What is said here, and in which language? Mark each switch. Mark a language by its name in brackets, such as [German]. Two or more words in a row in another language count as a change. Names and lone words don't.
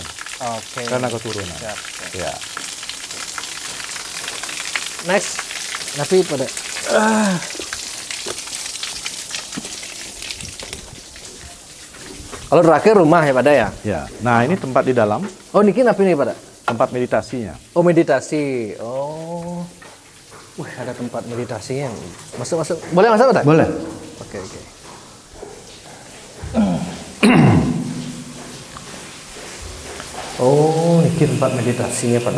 [Indonesian] Oke. Karena keturunan. Siap. Ya. [Balinese] Next. Napi pada. [Indonesian] Kalau terakhir rumah ya pada ya? Ya. Nah, ini tempat di dalam, [Balinese] Oh, niki napi nih pada? [Indonesian] tempat meditasinya. Oh, meditasi. Oh. Wih, ada tempat meditasinya. Masuk. Boleh masuk, Pak? Boleh. Oke. Oh, ini tempat meditasinya, Pak.